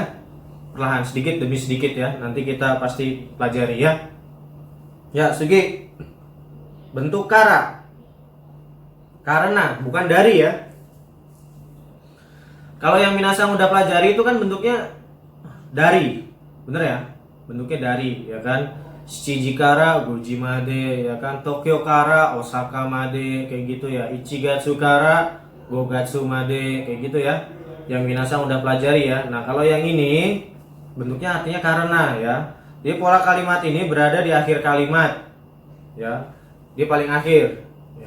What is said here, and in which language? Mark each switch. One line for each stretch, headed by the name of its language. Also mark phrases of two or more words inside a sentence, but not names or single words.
Indonesian: Perlahan sedikit demi sedikit ya. Nanti kita pasti pelajari ya. Ya, sugi. Bentuk kara. Karena, bukan dari ya. Kalau yang minasang udah pelajari itu kan bentuknya dari. Bener ya? Bentuknya dari, ya kan?
Japanese: 七時から五時まで,
Indonesian: ya kan?
Japanese: 東京から大阪まで,
Indonesian: kayak gitu ya.
Japanese: 一月から五月まで,
Indonesian: kayak gitu ya. yang minasang udah pelajari ya. Nah kalau yang ini bentuknya artinya karena ya. Jadi pola kalimat ini berada di akhir kalimat ya, dia paling akhir ya.